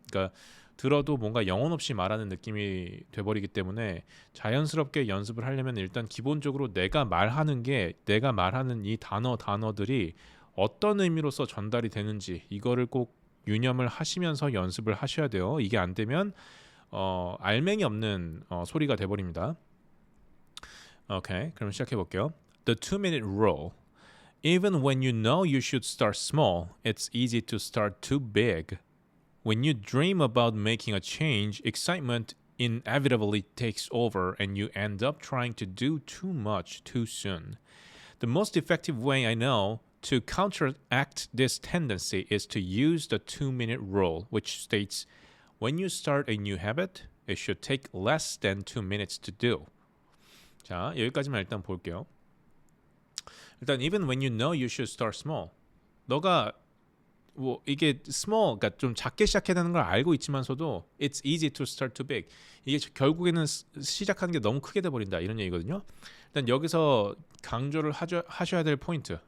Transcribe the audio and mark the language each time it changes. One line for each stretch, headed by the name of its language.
Korean: 그러니까 들어도 뭔가 영혼 없이 말하는 느낌이 돼버리기 때문에 자연스럽게 연습을 하려면 일단 기본적으로 내가 말하는 이 단어들이 어떤 의미로서 전달이 되는지 이거를 꼭 유념을 하시면서 연습을 하셔야 돼요. 이게 안 되면 알맹이 없는 소리가 돼버립니다. 오케이, 그럼 시작해 볼게요.
English: The 2-minute rule. Even when you know you should start small, it's easy to start too big. When you dream about making a change, excitement inevitably takes over and you end up trying to do too much too soon. The most effective way I know to counteract this tendency is to use the 2-minute rule, which states when you start a new habit, it should take less than 2 minutes to do.
Korean: 자, 여기까지만 일단 볼게요. 일단
English: even when you know you should start small.
Korean: 너가 뭐 이게 small, 그러니까 좀 작게 시작해야 되는 걸 알고 있지만서도
English: it's easy to start too big.
Korean: 이게 결국에는 시작하는 게 너무 크게 돼 버린다 이런 얘기거든요. 일단 여기서 강조를 하셔야 될 포인트.